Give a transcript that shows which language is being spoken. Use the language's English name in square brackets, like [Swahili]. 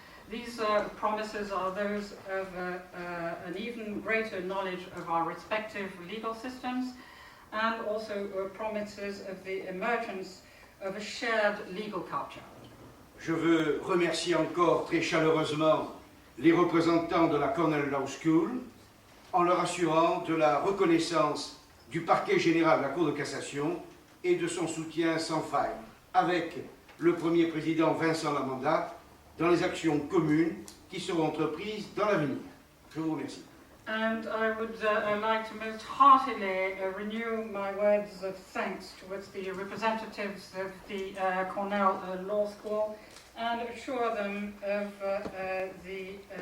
[English] These promises are those of an even greater knowledge of our respective legal systems, and also promises of the emergence of a shared legal culture. [French] Je veux remercier encore très chaleureusement les représentants de la Cornell Law School en leur assurant de la reconnaissance du parquet général de la Cour de cassation et de son soutien sans faille, avec le premier président Vincent Lamanda, dans les actions communes qui seront entreprises dans l'avenir. Je vous remercie. [English] And I would like to most heartily renew my words of thanks towards the representatives of the Cornell Law School and assure them of the